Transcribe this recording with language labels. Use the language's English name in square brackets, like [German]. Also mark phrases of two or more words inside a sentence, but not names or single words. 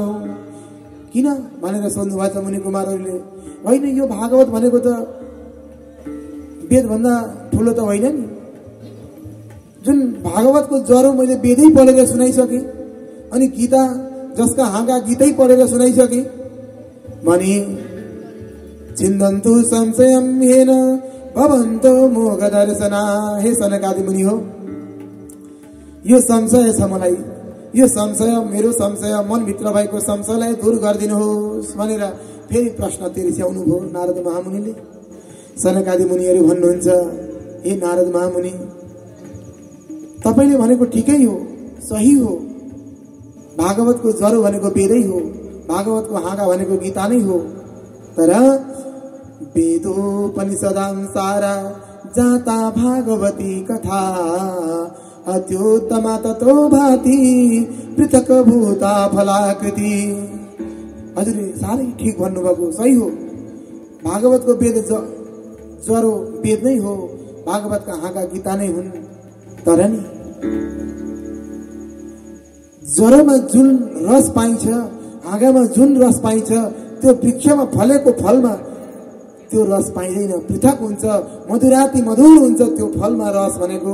[Nepali] किन भनेर सोध्नुभएछ मुनि कुमारहरूले। होइन, यो भागवत भनेको त वेदभन्दा ठुलो त होइन नि। जुन भागवतको ज्वरो मैले वेदै पढेर सुनाइसकेँ, अनि गीता जसका हाँगा गीतै पढेर सुनाइसकेँ भने [Sanskrit] छिन्दन्तु संशयं येन भवन्तो मोघ दर्शना। [Nepali] हे सनकादि मुनि हो, यो संशय छ मलाई, यो संशय मेरो संशय, मनभित्र भएको संशयलाई दूर गरिदिनुहोस् भनेर फेरि प्रश्न तिर्स्याउनु भयो नारद महामुनिले। सनकादि मुनिहरू भन्नुहुन्छ, हे नारद महामुनि, तपाईले भनेको ठिकै हो, सही हो। भागवतको ज्वरो भनेको वेदै हो, भागवतको हाँगा भनेको गीता नै हो। [Sanskrit] तर वेदोपनिषदांसार जाता भागवती कथा अत्युत्तमा ततो भाति पृथक भूता फलाकृति। [Nepali] हजुरले साह्रै ठिक भन्नुभएको, सही हो। भागवतको वेद ज्वरो वेद नै हो, भागवतका हाँगा गीता नै हुन्। तर नि ज्वरोमा जुन रस पाइन्छ, हाँगामा जुन रस पाइन्छ, त्यो वृक्षमा फलेको फलमा त्यो रस पाइँदैन, पृथक हुन्छ, मधुराति मधुर हुन्छ त्यो फलमा रस भनेको।